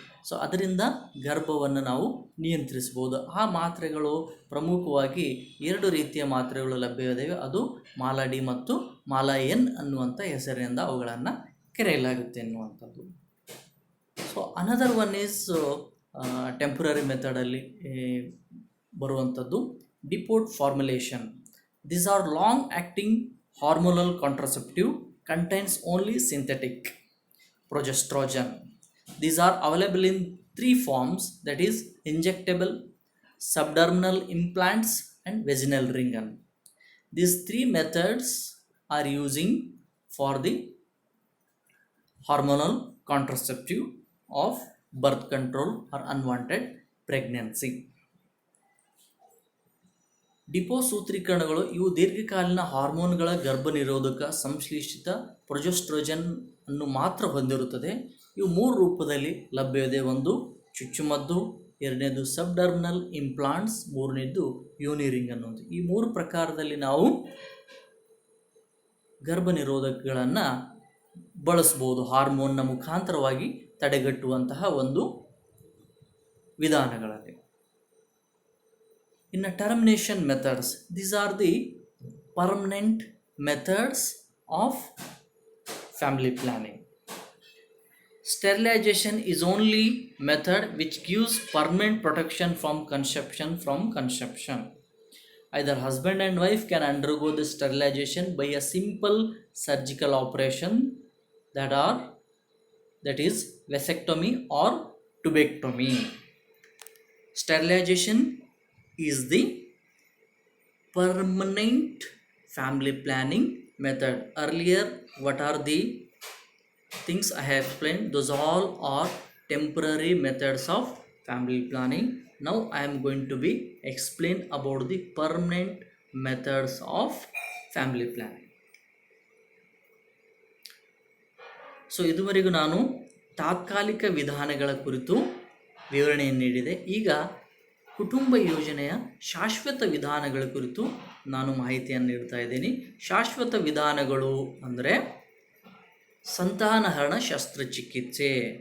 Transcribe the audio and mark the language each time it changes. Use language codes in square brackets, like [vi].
[kn] So ಅದರಿಂದ ಗರ್ಭವನ್ನು ನಾವು ನಿಯಂತ್ರಿಸಬಹುದು. ಆ ಮಾತ್ರೆಗಳು ಪ್ರಮುಖವಾಗಿ 2 ರೀತಿಯ ಮಾತ್ರೆಗಳು ಲಭ್ಯವಿವೆ. ಅದು Mala-D ಮತ್ತು Mala-N ಅನ್ನುವಂಥ ಹೆಸರಿನಿಂದ ಅವುಗಳನ್ನು ಕರೆಯಲಾಗುತ್ತೆ ಎನ್ನುವಂಥದ್ದು. [en] so another one is temporary ಮೆಥಡಲ್ಲಿ [kn] ಬರುವಂಥದ್ದು [en] Depot formulation. These are long acting hormonal contraceptive, contains only synthetic progesterone. These are available in three forms, that is injectable, subdermal implants and vaginal ring. These three methods are using for the hormonal contraceptive of birth control or unwanted pregnancy. [kn] Depot ಸೂತ್ರೀಕರಣಗಳು ಇವು ದೀರ್ಘಕಾಲೀನ ಹಾರ್ಮೋನ್ಗಳ ಗರ್ಭನಿರೋಧಕ ಸಂಶ್ಲೇಷಿತ ಪ್ರೊಜೆಸ್ಟ್ರೋಜನ್ ಅನ್ನು ಮಾತ್ರ ಹೊಂದಿರುತ್ತದೆ. ಇವು ಮೂರು ರೂಪದಲ್ಲಿ ಲಭ್ಯವಿದೆ. ಒಂದು ಚುಚ್ಚುಮದ್ದು, ಎರಡನೇದು ಸಬ್ಡರ್ಮಿನಲ್ ಇಂಪ್ಲಾಂಟ್ಸ್, ಮೂರನೇದು ಯೂನಿರಿಂಗ್ ಅನ್ನೋದು. ಈ ಮೂರು ಪ್ರಕಾರದಲ್ಲಿ ನಾವು ಗರ್ಭನಿರೋಧಕಗಳನ್ನು ಬಳಸ್ಬೋದು, ಹಾರ್ಮೋನ್ನ ಮುಖಾಂತರವಾಗಿ ತಡೆಗಟ್ಟುವಂತಹ ಒಂದು ವಿಧಾನಗಳಲ್ಲಿ. [en] In a termination methods, these are the permanent methods of family planning. Sterilization is only method which gives permanent protection from conception. Either husband and wife can undergo the sterilization by a simple surgical operation, that is vasectomy or tubectomy. Sterilization is the permanent family planning method. Earlier, what are the things I have explained? Those all are temporary methods of family planning. Now I am going to be explain about the permanent methods of family planning. [kn] So ಇದುವರೆಗೂ ನಾನು ತಾತ್ಕಾಲಿಕ ವಿಧಾನಗಳ ಕುರಿತು ವಿವರಣೆಯನ್ನು ನೀಡಿದೆ. ಈಗ ಕುಟುಂಬ ಯೋಜನೆಯ ಶಾಶ್ವತ ವಿಧಾನಗಳ ಕುರಿತು ನಾನು ಮಾಹಿತಿಯನ್ನು ನೀಡ್ತಾ ಇದ್ದೀನಿ. ಶಾಶ್ವತ ವಿಧಾನಗಳು ಅಂದರೆ ಸಂತಾನಹರಣ ಶಸ್ತ್ರಚಿಕಿತ್ಸೆ.